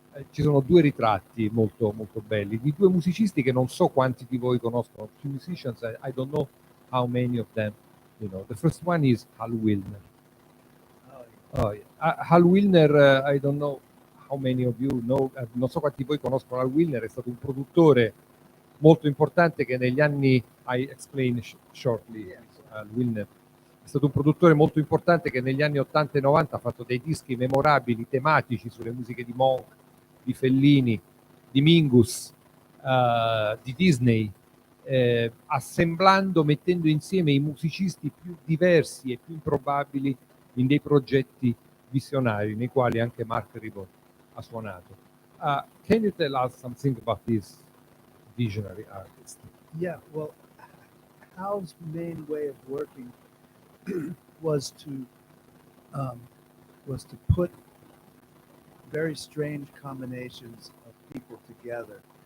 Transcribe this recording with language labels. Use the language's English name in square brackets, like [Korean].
[Italian] Ci sono due ritratti molto, molto belli di due musicisti che non so quanti di voi conoscono. [English] Two musicians, I don't know how many of them you know. The first one is Hal Wilner. Oh, yeah. [Italian] Hal Wilner, [English] I don't know how many of you know, [Italian] non so quanti di voi conoscono Hal Wilner, è stato un produttore molto importante che negli anni, [English] I explain shortly, [Italian] Hal Wilner è stato un produttore molto importante che negli anni 80 e 90 ha fatto dei dischi memorabili, tematici, sulle musiche di Monk, di Fellini, di Mingus, di Disney, assemblando, mettendo insieme i musicisti più diversi e più improbabili in dei progetti visionari nei quali anche Marc Ribot ha suonato. [English] Can you tell us something about this visionary artist? Yeah, well, Hal's main way of working was to put very strange combinations of people together.